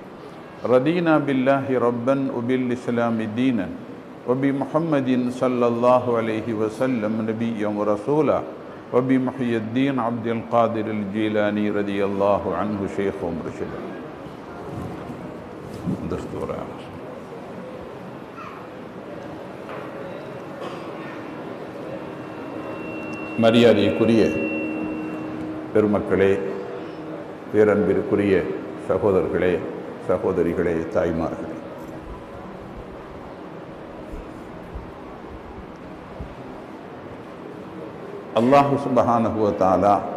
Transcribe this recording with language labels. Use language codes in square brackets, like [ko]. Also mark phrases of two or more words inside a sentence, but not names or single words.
[ar] رضينا بالله ربا وبالإسلام دينا وبمحمد صلى الله عليه وسلم نبيا ورسولا وبمحي الدين عبد القادر الجيلاني رضي الله عنه شيخ ومرشدا. [ta] دستور மரியாதைக்குரிய பெருமக்களே, பேரன்பிற்குரிய சகோதரர்களே, சகோதரிகளே, தாய்மார்களே, [ar] الله سبحانه وتعالى